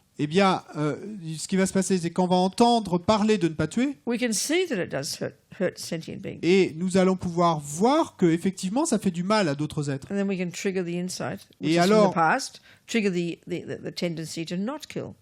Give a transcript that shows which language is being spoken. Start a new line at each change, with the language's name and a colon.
French: eh bien, ce qui va se passer, c'est qu'on va entendre parler de ne pas tuer,
English: we can see that it does hurt sentient beings.
French: et nous allons pouvoir voir que effectivement, ça fait du mal à d'autres êtres.
English: And then we can trigger the insight, which
French: Et
English: is from
French: alors-
English: the past, trigger the tendency to not kill.